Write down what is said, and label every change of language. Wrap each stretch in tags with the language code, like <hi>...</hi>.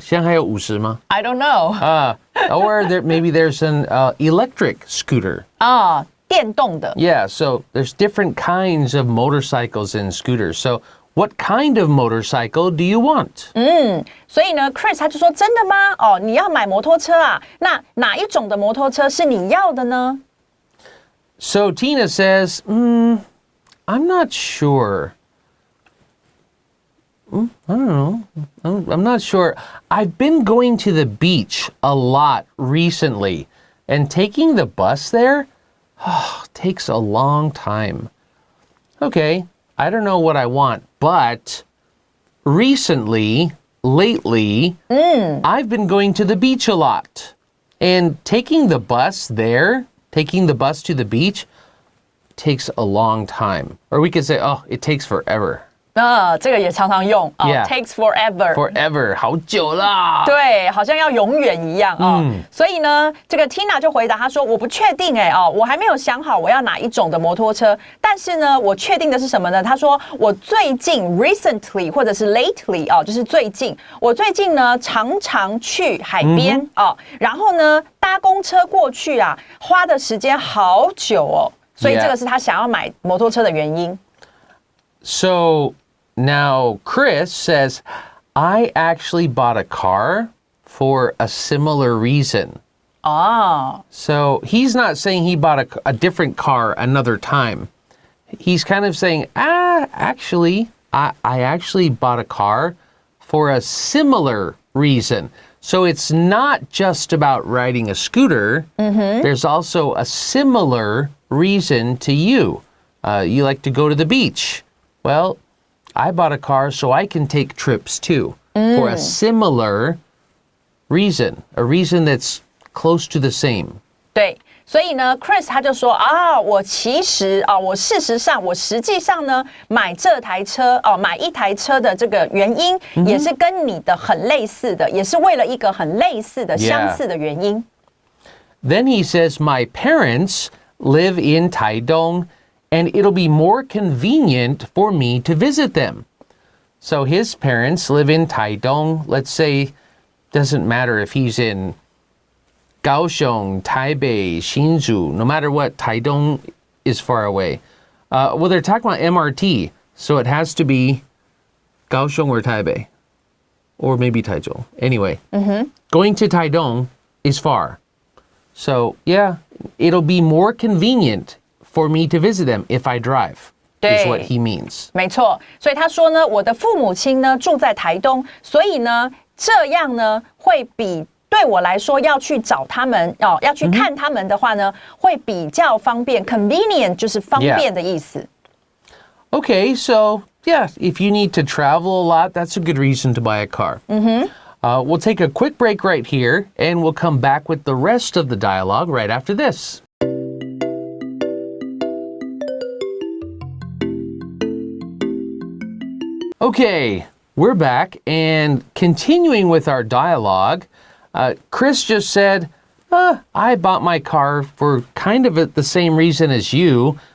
<zh>现在还有50吗？</zh> <en>I don't know. Or maybe there's an electric scooter.</en> <zh>电动的。</zh> <en>Yeah, so there's different kinds of motorcycles and scooters. So what kind of motorcycle do you want?</en> <zh>所以呢 ，Chris 他就说：“真的吗？你要买摩托车啊？那哪一种的摩托车是你要的呢？”</zh> <en>So Tina says, I'm not sure. I don't know. I'm not sure. I've been going to the beach a lot recently, and taking the bus there takes a long time. Okay, I don't know what I want, but lately, I've been going to the beach a lot. And taking the bus to the beach, takes a long time. Or we could say, oh, it takes forever.</en> <zh>这个也常常用</zh> <en>takes forever. Forever,</en> <zh>好久啦。对，好像要永远一样所以呢，这个 Tina 就回答他说：“我不确定我还没有想好我要哪一种的摩托车。但是呢，我确定的是什么呢？他说我最近 recently 或者是 lately 就是最近，我最近呢常常去海边然后呢搭公车过去花的时间好久所以这个是他想要买摩托车的原因。</zh> <en>So.Now, Chris says, I actually bought a car for a similar reason. So he's not saying he bought a different car another time. He's kind of saying, actually, I actually bought a car for a similar reason. So it's not just about riding a scooter. There's also a similar reason to you. You like to go to the beach. Well,I bought a car so I can take trips too for a similar reason, a reason that's close to the same.</en> <zh>对，所以呢 ，Chris 他就说我其实我事实上，我实际上呢，买这台车买一台车的这个原因，也是跟你的很类似的，也是为了一个很类似的、相似的原因。</zh> <en>Then he says, my parents live in Taidong.And it'll be more convenient for me to visit them. So his parents live in Taidong. Let's say, doesn't matter if he's in Kaohsiung, Taipei, Hsinchu, no matter what, Taidong is far away. Well, they're talking about MRT, so it has to be Kaohsiung or Taipei, or maybe Taichung. Anyway, going to Taidong is far. So, yeah, it'll be more convenient.For me to visit them if I drive, is what he means.</en> <zh>没错，所以他说呢，我的父母亲呢住在台东，所以呢，这样呢会比对我来说要去找他们要去看他们的话呢，会比较方便。 Convenient 就是方便的意思。</zh> <en>Okay, so yeah, if you need to travel a lot, that's a good reason to buy a car. We'll take a quick break right here, and we'll come back with the rest of the dialogue right after this.Okay, we're back, and continuing with our dialogue, Chris just said, I bought my car for kind of the same reason as you.</en>